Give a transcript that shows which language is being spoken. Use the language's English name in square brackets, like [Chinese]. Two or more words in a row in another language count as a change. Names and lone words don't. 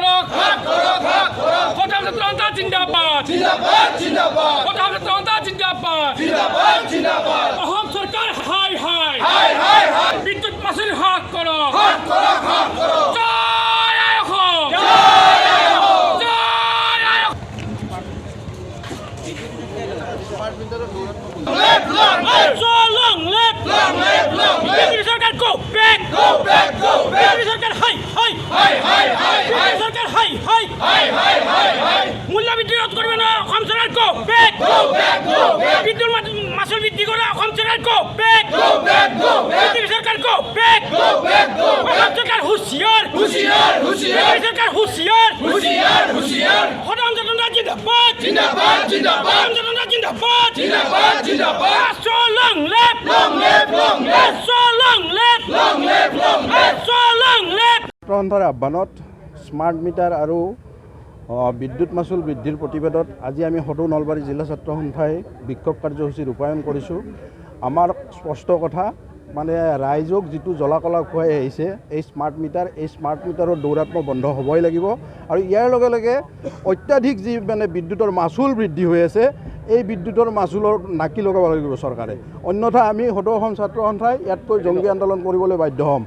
[Bangla] হঠাৎ জনতা জিন্দাবাদ হঠাৎ জনতা জিন্দাবাদ অসম সরকার হাই হাই বিদ্যুৎ মাসুল হ্রাস করো জয় আই অসম জয় আই অসম বিজেপি সরকার [English] go back [Bangla] বিজেপি সরকার হাই বিজেপি সরকার হাই মূল্য বৃদ্ধি রোধ করবে না অসম সরকার [English] go back [Bangla] বিদ্যুৎ মাসুল বৃদ্ধি করে অসম সরকার [English] go back [Bangla] বিজেপি সরকার [English] go back [Bangla] অসম সরকার হুঁশিয়ার বিজেপি সরকার হুঁশিয়ার হঠাৎ জনতা জিন্দাবাদ হঠাৎ জনতা জিন্দাবাদ [English] so long live so long live so long live [Assamese] প্ৰধানমন্ত্ৰীৰ আহ্বানত [English] smart meter [Assamese] আৰু বিদ্যুৎ মাচুল বৃদ্ধিৰ প্ৰতিবাদত আজি আমি সদৌ নলবাৰী জিলা ছাত্ৰ সন্থাই বিক্ষোভ কাৰ্যসূচী ৰূপায়ণ কৰিছোঁ। আমাৰ স্পষ্ট কথা মানে ৰাইজক যিটো জ্বলাকলা খুৱাই আহিছে এই স্মাৰ্ট মিটাৰৰ দৌৰাত্ম্য বন্ধ হ'বই লাগিব আৰু ইয়াৰ লগে লগে অত্যাধিক যি মানে বিদ্যুতৰ মাচুল বৃদ্ধি হৈ আছে এই বিদ্যুতৰ মাচুলৰ নাকি লগাব লাগিব চৰকাৰে, অন্যথা আমি সদৌ অসম ছাত্ৰ সন্থাই ইয়াতকৈ জংগী আন্দোলন কৰিবলৈ বাধ্য হ'ম।